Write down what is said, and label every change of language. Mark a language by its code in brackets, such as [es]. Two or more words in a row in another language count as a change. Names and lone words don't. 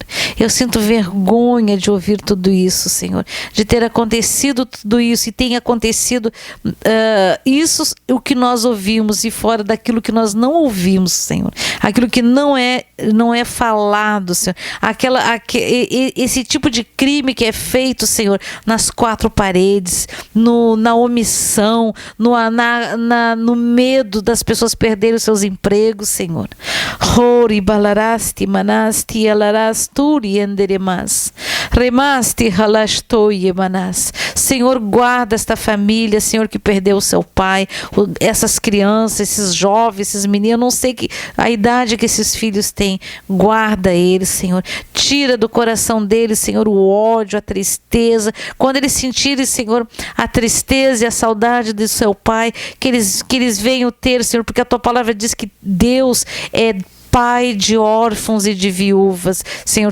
[pt] Eu sinto vergonha de ouvir tudo isso, Senhor, de ter acontecido tudo isso, e tem acontecido isso, o que nós ouvimos, e fora daquilo que nós não ouvimos, Senhor, aquilo que não é falado, Senhor, esse tipo de crime que é feito, Senhor, nas 4 paredes, na omissão, no medo das pessoas perderem os seus empregos, Senhor. Hori balarasti manasti alarasturi enderemas. Remasti halastoi emanas. Senhor, guarda esta família, Senhor, que perdeu o seu pai, essas crianças, esses jovens, esses meninos, eu não sei a idade que esses filhos têm. Guarda eles, Senhor. Tira do coração deles, Senhor, o ódio, a tristeza. Quando eles sentirem, Senhor, a tristeza e a saudade do seu pai, que eles venham ter, Senhor, porque a tua palavra diz que Deus é Pai de órfãos e de viúvas, Senhor.